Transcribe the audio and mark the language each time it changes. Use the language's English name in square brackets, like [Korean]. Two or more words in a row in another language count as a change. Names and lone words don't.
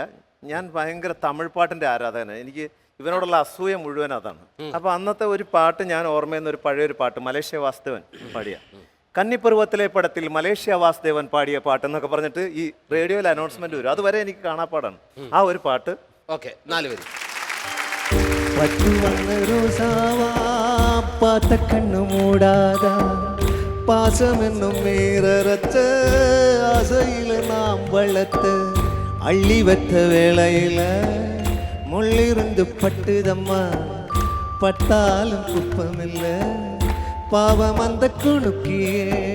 [Malayalam] ഞാൻ ഭയങ്കര തമിഴ് പാട്ടിന്റെ ആരാധകനാണ്. എനിക്ക് ഇവനോടുള്ള അസൂയ മുഴുവൻ അതാണ്. അപ്പൊ അന്നത്തെ ഒരു പാട്ട് ഞാൻ ഓർമ്മയുന്ന ഒരു പഴയൊരു പാട്ട് മലേഷ്യ വാസുദേവൻ പാടിയ കന്നിപ്പർവ്വത്തിലെ പടത്തിൽ മലേഷ്യ വാസുദേവൻ പാടിയ പാട്ട് എന്നൊക്കെ പറഞ്ഞിട്ട് ഈ റേഡിയോയിൽ അനൗൺസ്മെന്റ് വരും. അതുവരെ എനിക്ക് കാണാപ്പാടാണ്. ആ ഒരു പാട്ട് ഓക്കെ 4 പേര്. [Tamil] பார்த்த கண்ணு மூடாதா பாசம் என்னும் மீறச்ச ஆசையில நாம் வளர்த்த அள்ளி வைத்த வேளையில முள்ளிருந்து பட்டுதம்மா பட்டாலும் குப்பமில்ல பாவம் அந்த குணுக்கியே